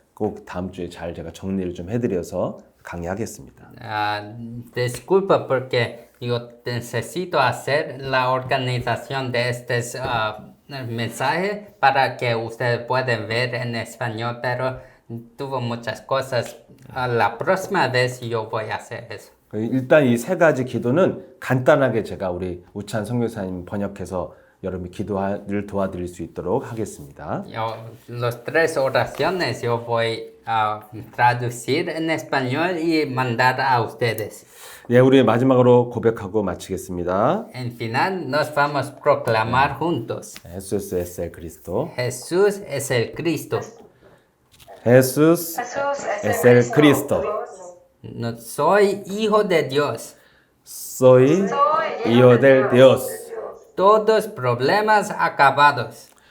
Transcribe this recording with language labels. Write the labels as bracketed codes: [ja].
[ko] 꼭 다음 주에 잘 제가 정리를 좀 해드려서 강의하겠습니다. [es] Disculpa porque yo necesito hacer la organización de estos mensajes para que ustedes puedan ver en español, pero tuvo muchas cosas. La próxima vez yo voy a hacer eso. [ko] 일단 이 세 가지 기도는 간단하게 제가 우리 우찬 선교사님 번역해서 여러분 기도를 도와드릴 수 있도록 하겠습니다. [es] Los tres oraciones yo voy a traducir en español y mandar a ustedes. [ko] 예, 우리 마지막으로 고백하고 마치겠습니다. [es] En final nos vamos a proclamar juntos. 예수스 es el Cristo. Jesús es el Cristo. Jesús es el Cristo. No soy hijo de Dios. Soy hijo del Dios. Todos problemas acabados.